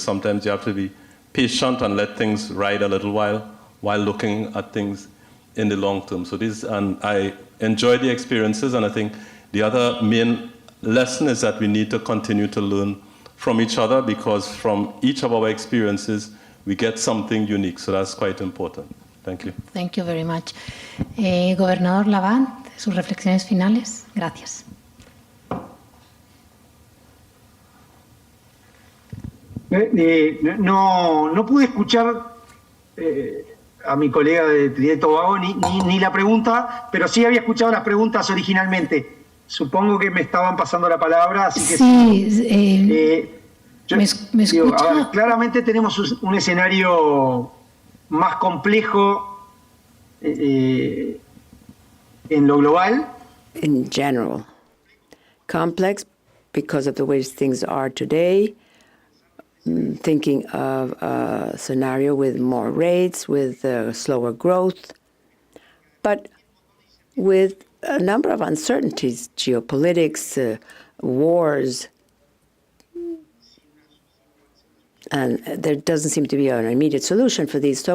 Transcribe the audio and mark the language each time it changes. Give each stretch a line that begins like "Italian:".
English: Sometimes you have to be patient and let things ride a little while looking at things in the long term. So and I enjoy the experiences, and I think the other main lesson is that we need to continue to learn from each other, because from each of our experiences, we get something unique. So that's quite important. Thank you. Thank you very much.
Spanish: Gobernador Lavant, sus reflexiones finales. Gracias. No pude escuchar a mi colega de Trinidad y Tobago ni la pregunta, pero sí había escuchado las preguntas originalmente. Supongo que me estaban pasando la palabra, así que sí. ¿Me escucha? A ver, claramente tenemos un escenario más complejo en lo global.
English: In general, complex because of the way things are today. Thinking of a scenario with more rates, with slower growth, but with a number of uncertainties, geopolitics, wars, and there doesn't seem to be an immediate solution for these.